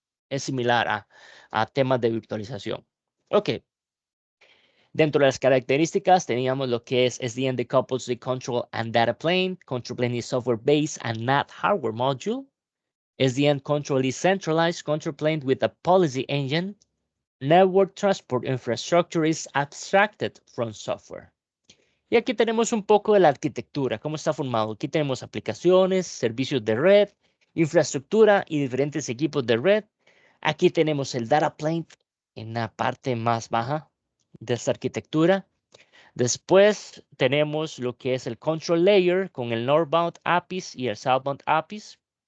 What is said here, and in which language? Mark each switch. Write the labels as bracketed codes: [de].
[es] Es similar a temas de virtualización. Ok. Dentro de las características teníamos lo que es SDN [en] decouples the control and data plane. Control plane is software based and not hardware module. SDN control is centralized control plane with a policy engine. Network transport infrastructure is abstracted from software. [es] Y aquí tenemos un poco de la arquitectura, cómo está formado. Aquí tenemos aplicaciones, servicios de red, infraestructura y diferentes equipos de red. Aquí tenemos el data plane en la parte más baja de esta arquitectura. Después tenemos lo que es el control layer con el northbound APIs y el southbound APIs.